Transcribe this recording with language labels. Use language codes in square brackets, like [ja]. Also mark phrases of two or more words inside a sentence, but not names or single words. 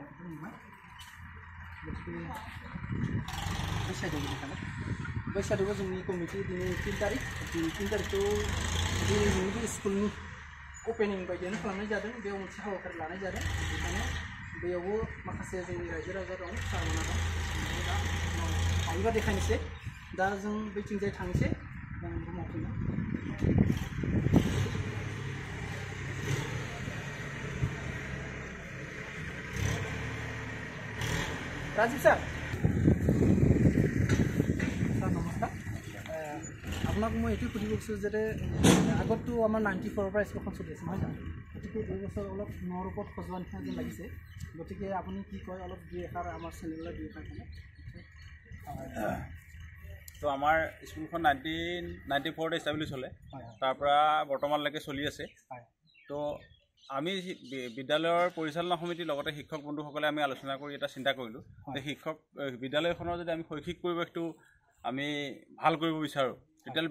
[brx] मोनबाय गतिके बे साइडआव देखायबाय बै साइडआवबो जोंनि कमिटि दिनै 3 तारिखखौ दिनै जोंनि स्कुलनि अपेनिं बायदियानो खालामनाय जादों बेयाव मोनसे हाबाफारि लानाय जादों बेखायनो बेयावबो माखासे जोंनि रायजो राजा दं सारमोना दं दा हायोबा देखायनोसै दा जों बैथिंजाय थांसै जों रुमाव फैनो [as] राजीव सर नमस्कार আপোনাক মই এইটো সুধিব বিচাৰিছোঁ যে আগততো আমাৰ 94ৰ পৰা স্কুলখন চলি আছে নহয় জানো গতিকে এই বছৰ অলপ নৰ ওপৰত সজোৱা নিচিনা যেন লাগিছে গতিকে আপুনি কি কয় অলপ দুই এষাৰ আমাৰ চেনেললৈ দুই এষাৰ ক'লে তো আমাৰ স্কুলখন 1994 এষ্টাব্লিছ হ'লে তাৰ পৰা বৰ্তমানলৈকে চলি আছে তো আমি বিদ্যালয়ৰ পৰিচালনা সমিতিৰ লগতে শিক্ষক বন্ধুসকলে আমি আলোচনা কৰি এটা চিন্তা কৰিলোঁ যে বিদ্যালয়খনৰ যদি আমি শৈক্ষিক পৰিৱেশটো আমি ভাল কৰিব বিচাৰোঁ তেতিয়াহ'লে